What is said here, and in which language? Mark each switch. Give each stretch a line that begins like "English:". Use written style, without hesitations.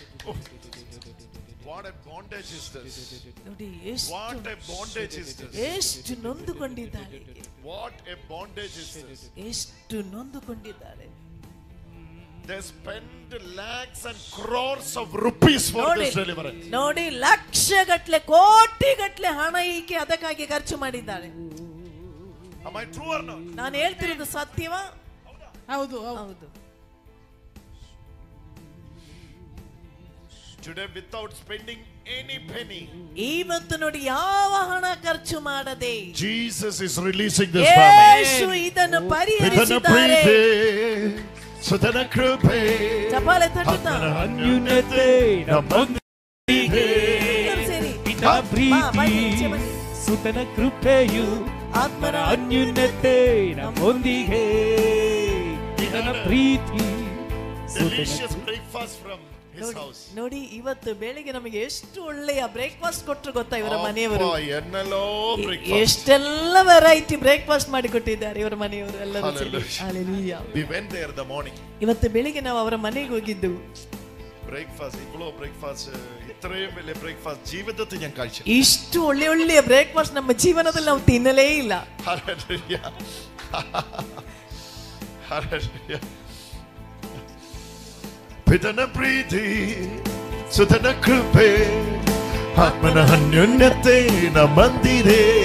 English: Oh, what a bondage is this?
Kannada: ನೋಡಿ
English: What a bondage is this?
Kannada: ಎಷ್ಟು ನೊಂದುಕೊಂಡಿದ್ದಾಳೆ,
English: What a bondage is this?
Kannada: ಎಷ್ಟು ನೊಂದುಕೊಂಡಿದ್ದಾಳೆ.
English: They spend lakhs and crores of rupees for
Kannada: ನೋಡಿ
English: this deliverance.
Kannada: ನೋಡಿ ಲಕ್ಷಗಟ್ಲೆ ಕೋಟಿಗಟ್ಲೆ ಹಣ ಈಕೆ ಅದಕ್ಕಾಗಿ ಖರ್ಚು ಮಾಡಿದ್ದಾಳೆ.
English: Am I true or not?
Kannada: ನಾನು ಹೇಳ್ತಿರೋದು ಸತ್ಯವಾ? ಹೌದು ಹೌದು.
English: Today, without spending any penny,
Kannada: ಇವತ್ತು ನೋಡಿ ಯಾವ ಹಣ ಖರ್ಚು ಮಾಡದೆ
English: Jesus is releasing this family.
Kannada: ಯೇಸು ಇದನ್ನು ಪಿತನ ಪರಿಹರಿಸಿದ್ದಾರೆ. ಪ್ರೀತಿ, ಸುತನ ಕೃಪೆ, ಚಪ್ಪಾಳೆ ತಟ್ಟುತ್ತಾ ಆತ್ಮನ ಅನ್ಯೋನ್ಯತೆ ನಮ್ಮೊಂದಿಗೆ. ಎಲ್ಲರೂ ಸೇರಿ ಪಿತನ ಬಾ, ಪ್ರೀತಿ ಬನ್ನಿ, ಈಚೆ ಬನ್ನಿ. ಸುತನ ಕೃಪೆಯು ಆತ್ಮನ ಅನ್ಯೋನ್ಯತೆ ನಮ್ಮೊಂದಿಗೆ. ಪಿತನ ಪ್ರೀತಿ
English: delicious breakfast from his house.
Kannada: ನೋಡಿ ಇವತ್ತು ಬೆಳಿಗ್ಗೆ ನಮಗೆ ಎಷ್ಟು ಒಳ್ಳೆಯ ಬ್ರೇಕ್ಫಾಸ್ಟ್ ಕೊಟ್ಟರು ಗೊತ್ತಾ ಇವರ ಮನೆಯವರು? ಅಪ್ಪಾ, ಎನ್ನಲೋ breakfast. ಎಷ್ಟೆಲ್ಲ ವೆರೈಟಿ ಬ್ರೇಕ್ಫಾಸ್ಟ್ ಮಾಡಿ ಕೊಟ್ಟಿದ್ದಾರೆ ಇವರ ಮನೆಯವರು ಎಲ್ಲರೂ ಸೇರಿ.
English: Hallelujah. Hallelujah. We went there in the morning.
Kannada: ಇವತ್ತು ಬೆಳಿಗ್ಗೆ ನಾವು ಅವರ ಮನೆಗೆ ಹೋಗಿದ್ದು.
Malayalam: Breakfast, ಇவ்வளೋ breakfast, ಇത്രയും വലിയ breakfast ജീവിതത്തിൽ ഞാൻ കഴിച്ചു.
Kannada: ಇಷ್ಟು ಒಳ್ಳೆ ಒಳ್ಳೆಯ ಬ್ರೇಕ್ಫಾಸ್ಟ್ ನಮ್ಮ ಜೀವನದಲ್ಲಿ ನಾವು ತಿನ್ನಲೇ ಇಲ್ಲ.
English: Hallelujah. Hallelujah.
Kannada: ಪಿತನ ಪ್ರೀತಿ, ಸುತನ ಕೃಪೆ, ಆತ್ಮನ ಅನ್ಯೋನ್ಯತೆ ನಮ್ಮೊಂದಿಗೆ.